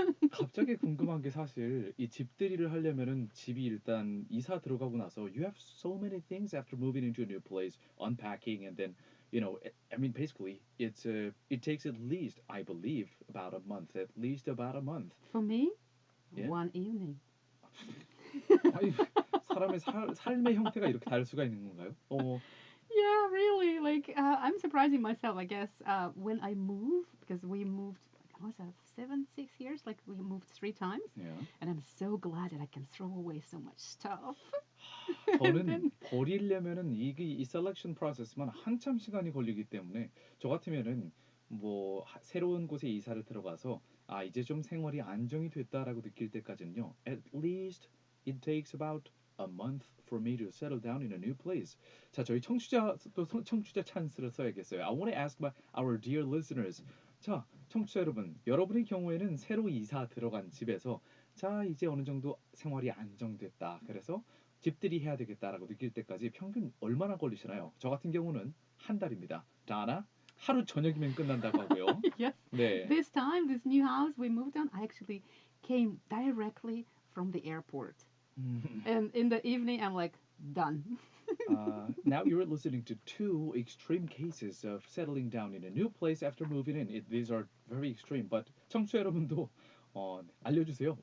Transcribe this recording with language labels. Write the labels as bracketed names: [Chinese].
[Korean] 갑자기 궁금한 게 사실 이 집들이를 하려면은 집이 일단 이사 들어가고 나서 [English] you have so many things after moving into a new place, unpacking, and then you know, I mean, basically, it takes at least, I believe, about a month. At least about a month. For me, Yeah? one evening. [Korean] 아니, 사람의 삶의 형태가 이렇게 다를 수가 있는 건가요? [English] Yeah, really. Like, I'm surprising myself, I guess, when I moved, because we moved, what was that, 6 years? Like, we moved 3 times. Yeah. And I'm so glad that I can throw away so much stuff. [Korean] 저는 버리려면은 이 셀렉션 프로세스만 한참 시간이 걸리기 때문에 저 같으면은 뭐 새로운 곳에 이사를 들어가서 아 이제 좀 생활이 안정이 됐다라고 느낄 때까지는요. [English] At least it takes about a month for me to settle down in a new place. [Korean] 자, 저희 청취자 찬스를 써야겠어요. [English] I want to ask our dear listeners. [Korean] 자, 청취자 여러분, 여러분의 경우에는 새로 이사 들어간 집에서 자, 이제 어느 정도 생활이 안정됐다. 그래서 집들이 해야 되겠다라고 느낄 때까지 평균 얼마나 걸리시나요? 저 같은 경우는 한 달입니다. 다나 하루 저녁이면 끝난다고 하고요. [English] Yes. [Korean] 네. [English] This time, this new house we moved on, I actually came directly from the airport. And in the evening, I'm like, done. Now you're listening to 2 extreme cases of settling down in a new place after moving in. These are very extreme, but [Korean] 청취자 여러분도 알려주세요.